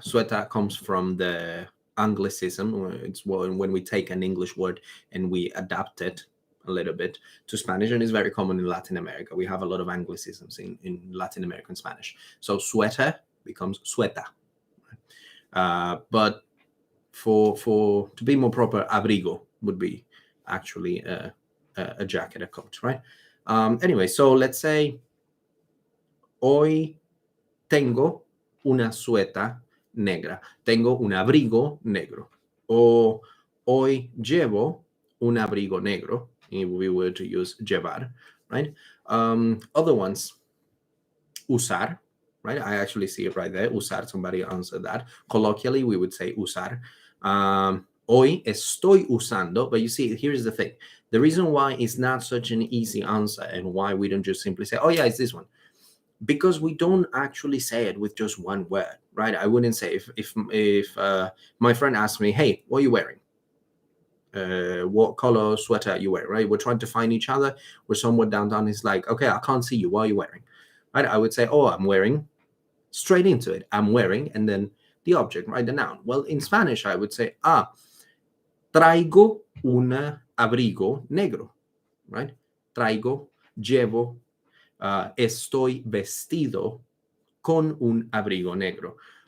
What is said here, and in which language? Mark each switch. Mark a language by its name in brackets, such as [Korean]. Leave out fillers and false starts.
[English] Suéter comes from the Anglicism. It's when we take an English word and we adapt it a little bit to Spanish, and it's very common in Latin America. We have a lot of Anglicisms in Latin American Spanish. So suéter becomes suéter. But for to be more proper, abrigo would be actually a jacket, a coat, right? Anyway, so let's say [Spanish] hoy tengo una sueta negra. Tengo un abrigo negro. O hoy llevo un abrigo negro. [English] If we were to use llevar, right? Other ones, usar, right? I actually see it right there. Usar, somebody answered that. Colloquially, we would say usar. [Spanish] Hoy estoy usando, [English] but you see, here's the thing. The reason why it's not such an easy answer and why we don't just simply say, oh yeah, it's this one, because we don't actually say it with just one word, right? I wouldn't say if my friend asked me, hey, what are you wearing? What color sweater are you wearing, right? We're trying to find each other. We're somewhere downtown. It's like, okay, I can't see you. What are you wearing? Right? I would say, oh, I'm wearing, straight into it. I'm wearing, and then the object, right? The noun. Well, in Spanish, I would say, [Spanish] traigo un abrigo negro, [English] right? [Spanish] Traigo, llevo, estoy vestido con un abrigo negro.